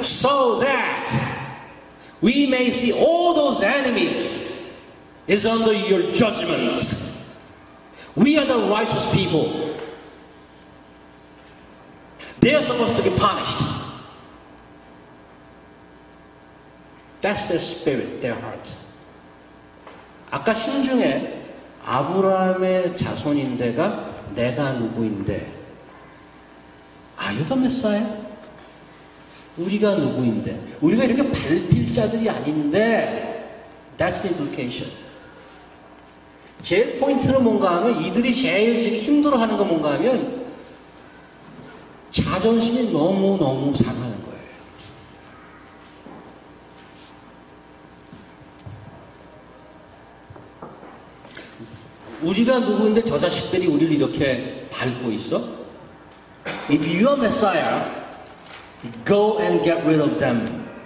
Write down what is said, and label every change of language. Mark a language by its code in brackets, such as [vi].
[en] So that we may see all those enemies is under your judgment. We are the righteous people. They are supposed to be punished. That's their spirit, their heart. [ko] 아까 심중에 아브라함의 자손인데가 내가 누구인데? [en] Are you the Messiah? [ko] 우리가 누구인데? 우리가 이렇게 밟힐 자들이 아닌데 [en] That's the implication. [ko] 제일 포인트는 뭔가 하면 이들이 제일 지금 힘들어하는 건 뭔가 하면 자존심이 너무너무 상하는 거예요. 우리가 누구인데 저 자식들이 우리를 이렇게 밟고 있어? [en] If you are Messiah, go and get rid of them.